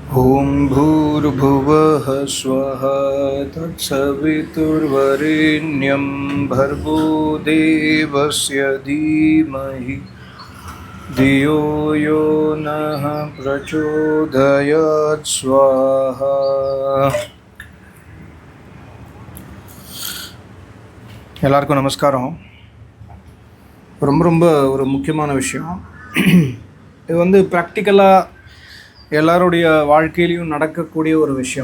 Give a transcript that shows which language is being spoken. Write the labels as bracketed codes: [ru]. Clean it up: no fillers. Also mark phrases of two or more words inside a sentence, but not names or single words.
[sa] ॐ भूर्भुवः स्वः तत्सवितुर्वरेण्यं भर्गो देवस्य धीमहि धियो यो नः प्रचोदयात् स्वाहा. [ta] எல்லாருக்கும் நமஸ்காரம். ரொம்ப ஒரு முக்கியமான விஷயம். இது வந்து ப்ராக்டிக்கலாக எல்லாருடைய வாழ்க்கையிலையும் நடக்கக்கூடிய ஒரு விஷயம்.